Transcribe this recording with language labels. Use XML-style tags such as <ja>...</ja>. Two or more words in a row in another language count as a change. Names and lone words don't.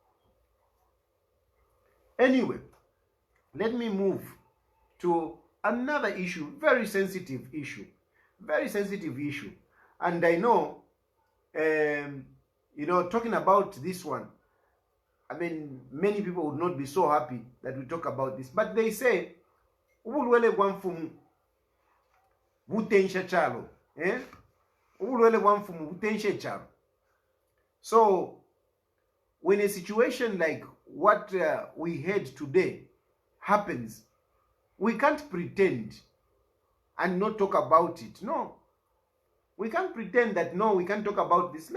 <en>Anyway, let me move to another issue, very sensitive issue. Very sensitive issue. And I know, talking about this one, I mean, many people would not be so happy that we talk about this. But they say,</en> <bem>ubulwele bwamfumu butensha chalo. Ubulwele bwamfumu butensha chalo.</bem> <en>So, when a situation like what we had today happens, we can't pretend and not talk about it. No. We can't pretend that, no, we can't talk about this.</en>